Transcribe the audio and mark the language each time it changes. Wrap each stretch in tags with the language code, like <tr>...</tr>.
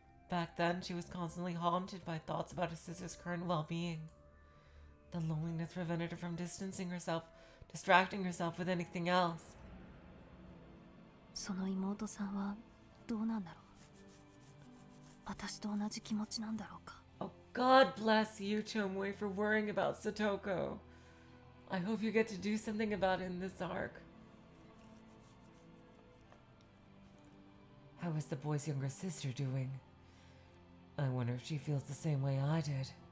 <en>Back then, she was constantly haunted by thoughts about her sister's current well-being. The loneliness prevented her from distracting herself with anything else.</en> <ja>その妹さんはどうなんだろう。私と同じ気持ちなんだろうか。</ja> <en>Oh, God bless you, Tomoe, for worrying about Satoko. I hope you get to do something about it in this arc. How is the boy's younger sister doing? I wonder if she feels the same way I did.</en>